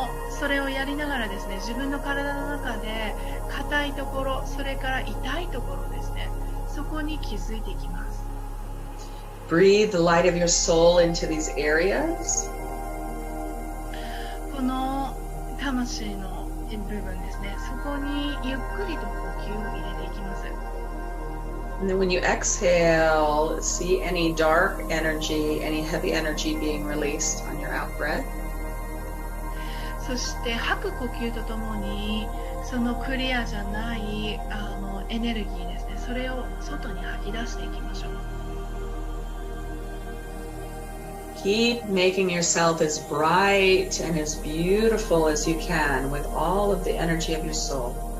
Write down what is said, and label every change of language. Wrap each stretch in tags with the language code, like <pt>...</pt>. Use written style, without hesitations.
<ja>それをやりながらですね、自分の体の中で硬いところ、それから痛いところですね、そこに気づいていきます。</ja> <en>Breathe the light of your soul into these areas.</en> <ja>この魂の部分ですね、そこにゆっくりと呼吸を入れていきます。</ja> <en>And then when you exhale, see any dark energy, any heavy energy being released on your out breath.</en> <ja>そして吐く呼吸とともにそのクリアじゃないエネルギーですね、それを外に吐き出していきましょう。</ja> <en>Keep making yourself as bright and as beautiful as you can with all of the energy of your soul.</en>